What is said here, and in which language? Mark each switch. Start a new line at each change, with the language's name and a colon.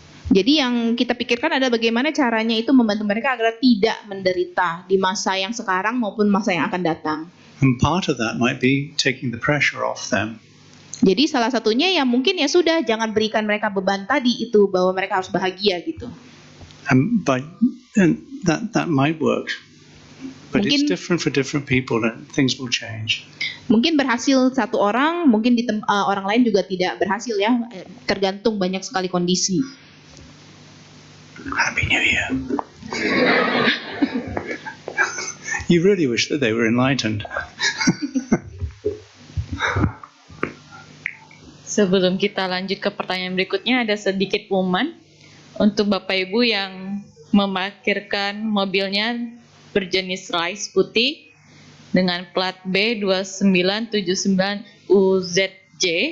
Indonesian: Jadi yang kita pikirkan adalah bagaimana caranya itu membantu mereka agar tidak menderita di masa yang sekarang maupun masa yang akan datang.
English: And part of that might be taking the pressure off them.
Indonesian: Jadi salah satunya ya mungkin ya sudah jangan berikan mereka beban tadi itu bahwa mereka harus bahagia gitu.
English: And that might work. But it's
Indonesian: Mungkin-
English: different for different people and things will change.
Indonesian: Mungkin berhasil satu orang, mungkin orang lain juga tidak berhasil ya. Tergantung banyak sekali kondisi.
English: Happy New Year. You really wish that they were enlightened.
Indonesian: Sebelum kita lanjut ke pertanyaan berikutnya, ada sedikit pengumuman untuk Bapak Ibu yang memarkirkan mobilnya berjenis rice putih dengan plat B2979UZJ.